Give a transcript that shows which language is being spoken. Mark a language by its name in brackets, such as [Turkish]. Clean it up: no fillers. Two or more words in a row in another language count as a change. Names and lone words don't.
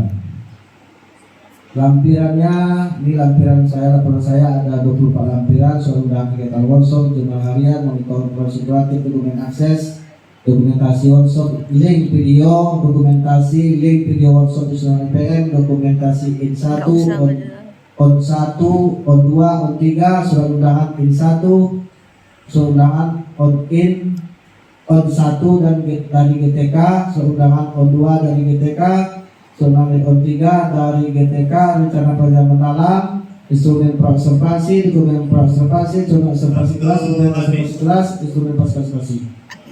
[Indonesian] Lampirannya, ini lampiran saya, laporan saya ada 24 lampiran, soal undangan kegiatan workshop, jurnal harian, monitor operasi kolaboratif, dokumen akses, dokumentasi workshop, link video, dokumentasi, link video workshop di PM, dokumentasi in 1, on 1, on 2, on 3, surat undangan in 1, surat undangan on in, on 1 dan dari GTK, surat undangan on 2 dari GTK, surat undangan on 3 dari GTK, rencana pelajaran mendalam, instrumen praobservasi, dokumen praobservasi, instrumen observasi kelas, instrumen pasca observasi.